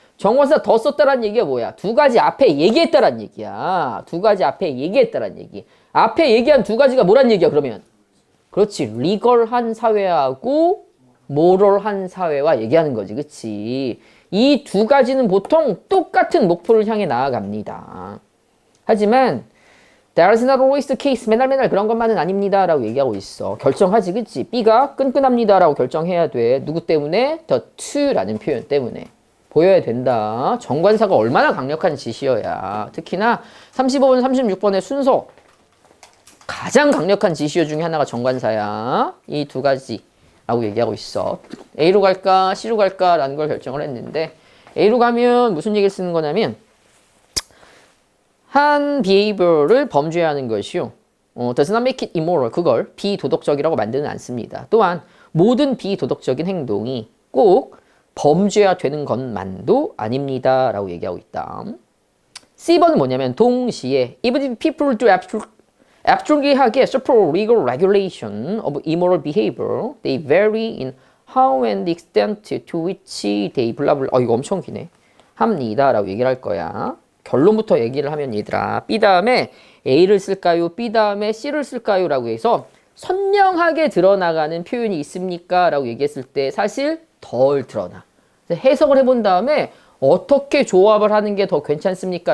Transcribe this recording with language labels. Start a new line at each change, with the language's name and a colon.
Korean: 정관사 더 썼다란 얘기가 뭐야? 두 가지 앞에 얘기했다란 얘기야. 두 가지 앞에 얘기했다란 얘기. 앞에 얘기한 두 가지가 뭐란 얘기야 그러면? 그렇지. 리걸한 사회하고 모럴한 사회와 얘기하는 거지. 그치? 이 두 가지는 보통 똑같은 목표를 향해 나아갑니다. 하지만
English: That is not always the case.
Korean: 맨날 그런 것만은 아닙니다. 라고 얘기하고 있어. 결정하지, 그치? B가 끈끈합니다. 라고 결정해야 돼. 누구 때문에? The to라는 표현 때문에. 보여야 된다. 정관사가 얼마나 강력한 지시어야. 특히나 35번, 36번의 순서. 가장 강력한 지시어 중에 하나가 정관사야. 이 두 가지. 라고 얘기하고 있어. A로 갈까? C로 갈까? 라는 걸 결정을 했는데 A로 가면 무슨 얘기를 쓰는 거냐면 한 behavior를 범죄하는 것이요.
English: does not make it immoral.
Korean: 그걸 비도덕적이라고 만드는 않습니다. 또한 모든 비도덕적인 행동이 꼭 범죄가 되는 것만도 아닙니다. 라고 얘기하고 있다. C번은 뭐냐면 동시에
English: even if people do abstractly하게 support legal regulation of immoral behavior, they vary in how and the extent to which they
Korean: 블라블라. 이거 엄청 기네. 합니다. 라고 얘기를 할 거야. 결론부터 얘기를 하면 얘들아. B 다음에 A를 쓸까요? B 다음에 C를 쓸까요? 라고 해서 선명하게 드러나가는 표현이 있습니까? 라고 얘기했을 때 사실 덜 드러나. 해석을 해본 다음에 어떻게 조합을 하는 게 더 괜찮습니까?